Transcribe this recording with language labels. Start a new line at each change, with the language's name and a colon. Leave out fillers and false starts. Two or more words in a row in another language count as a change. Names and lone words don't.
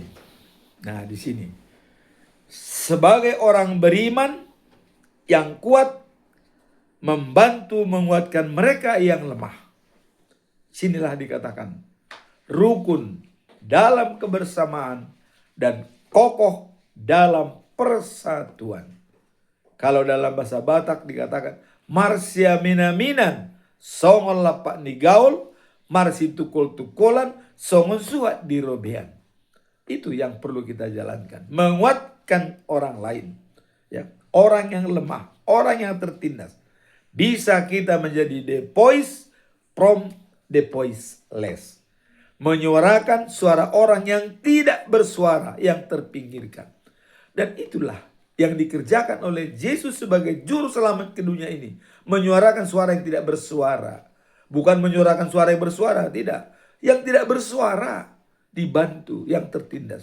Indonesian: Nah, di sini sebagai orang beriman yang kuat membantu menguatkan mereka yang lemah. Sinilah dikatakan rukun dalam kebersamaan dan kokoh dalam persatuan. Kalau dalam bahasa Batak dikatakan
Batak Toba: marsia minaminan songon lapak ni gaul, marsi tukul-tukulan songon suat di robean.
Indonesian: Itu yang perlu kita jalankan. Menguatkan orang lain. Ya, orang yang lemah, orang yang tertindas. Bisa kita menjadi
English: the voice from the voiceless.
Indonesian: Menyuarakan suara orang yang tidak bersuara, yang terpinggirkan. Dan itulah yang dikerjakan oleh Yesus sebagai juru selamat ke dunia ini. Menyuarakan suara yang tidak bersuara. Bukan menyuarakan suara yang bersuara, tidak. Yang tidak bersuara dibantu, yang tertindas.